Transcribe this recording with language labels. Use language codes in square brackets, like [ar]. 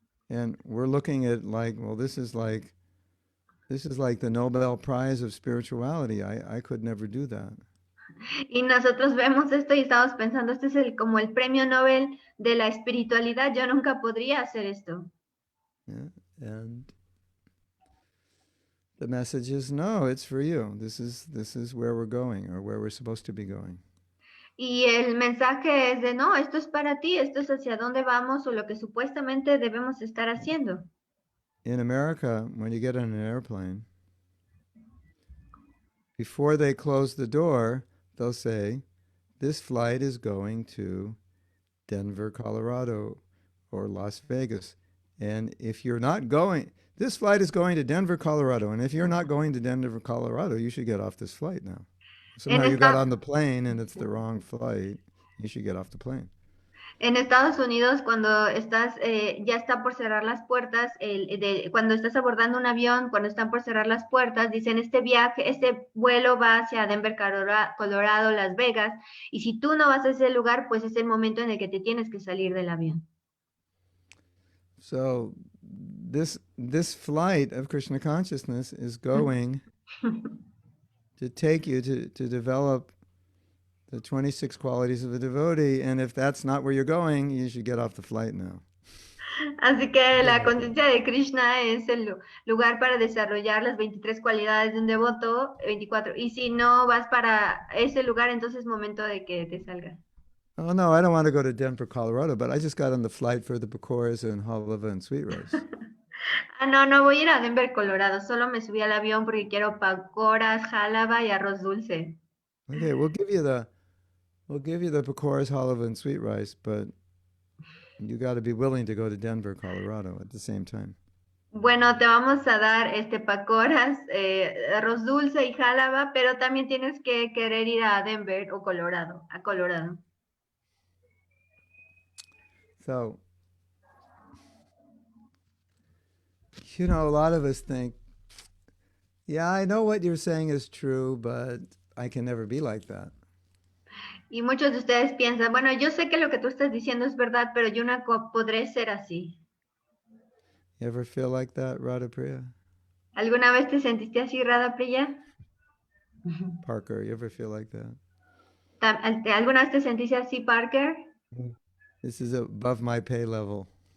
[en] And we're looking at this is like the Nobel Prize of spirituality. I could never do that. [es] Y nosotros vemos esto y estamos pensando, este es como el premio Nobel de la espiritualidad, yo nunca podría hacer esto. [en] Yeah. And the message is, no, it's for you. This is where we're going, or where we're supposed to be going. [es] Y el mensaje es de, no, esto es para ti, esto es hacia dónde vamos o lo que supuestamente debemos estar haciendo. [en] In America, when you get on an airplane, before they close the door, they'll say, this flight is going to Denver, Colorado, or Las Vegas. And if you're not going, this flight is going to Denver, Colorado. And if you're not going to Denver, Colorado, you should get off this flight now. [es] En, [en] Somehow you got [es] esta- [en] on the plane and it's the wrong flight. You should get off the plane. [es] en Estados Unidos, cuando estás, ya está por cerrar las puertas, cuando estás abordando un avión, cuando están por cerrar las puertas, dicen, este vuelo va hacia Denver, Colorado, Las Vegas, y si tú no vas a ese lugar, pues es el momento en el que te tienes que salir del avión. [en] So this flight of Krishna consciousness is going to take you to develop the 26 qualities of a devotee, and if that's not where you're going, you should get off the flight now. [es] Así que la conciencia de Krishna es el lugar para desarrollar las 23 cualidades de un devoto, 24. Y si no vas para ese lugar, entonces es momento de que te salgas. [en] Oh no, I don't want to go to Denver, Colorado, but I just got on the flight for the pakoras and halava and sweet rice. [es] No, no voy a ir a Denver, Colorado. Solo me subí al avión porque quiero pakoras, jálaba y arroz dulce. [en] Okay, we'll give you the pakoras, halava, and sweet rice, but you got to be willing to go to Denver, Colorado at the same time. [es] Bueno, te vamos a dar pakoras, arroz dulce y jálaba, pero también tienes que querer ir a Denver o Colorado, a Colorado. [en] So, you know, a lot of us think, yeah, I know what you're saying is true, but I can never be like that. [es] Y muchos de ustedes piensan, bueno, yo sé que lo que tú estás diciendo es verdad, pero yo no podré ser así. [en] You ever feel like that, Radha Priya? [es] ¿Alguna vez te sentiste así, Radha Priya? [en] Parker, you ever feel like that? [es] ¿Alguna vez te sentiste así, Parker? [en] This is above my pay level.